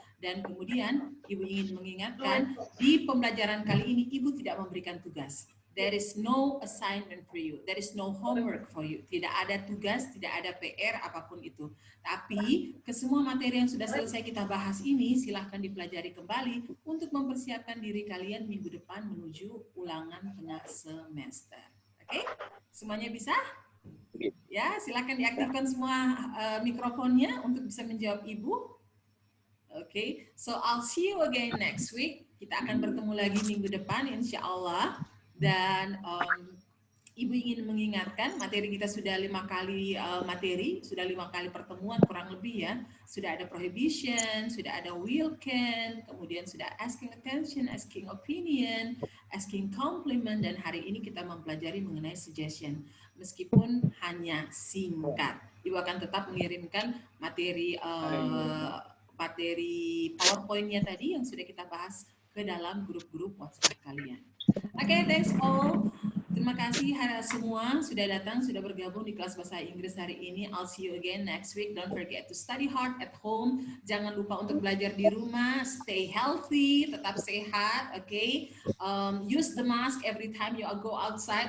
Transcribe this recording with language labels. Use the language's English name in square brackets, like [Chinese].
[Indonesian] Dan kemudian Ibu ingin mengingatkan, di pembelajaran kali ini Ibu tidak memberikan tugas. [English] There is no assignment for you. There is no homework for you. [Indonesian] Tidak ada tugas, tidak ada PR, apapun itu. Tapi, kesemua materi yang sudah selesai kita bahas ini, silahkan dipelajari kembali untuk mempersiapkan diri kalian minggu depan menuju ulangan tengah semester. Oke? Semuanya bisa? Ya, silahkan diaktifkan semua mikrofonnya untuk bisa menjawab Ibu. [English] Oke, so I'll see you again next week. [Indonesian] Kita akan bertemu lagi minggu depan, insya Allah. Dan Ibu ingin mengingatkan materi kita sudah 5 kali materi, sudah 5 kali pertemuan kurang lebih ya. Sudah ada prohibition, sudah ada will can, kemudian sudah asking attention, asking opinion, asking compliment, dan hari ini kita mempelajari mengenai suggestion. Meskipun hanya singkat, Ibu akan tetap mengirimkan materi materi PowerPoint-nya tadi yang sudah kita bahas ke dalam grup-grup WhatsApp kalian. [English] Oke, thanks all. [Indonesian] Terima kasih semua sudah datang, sudah bergabung di kelas bahasa Inggris hari ini. [English] I'll see you again next week. Don't forget to study hard at home. [Indonesian] Jangan lupa untuk belajar di rumah. [English] Stay healthy, [Indonesian] tetap sehat, okay? [English] Use the mask every time you go outside.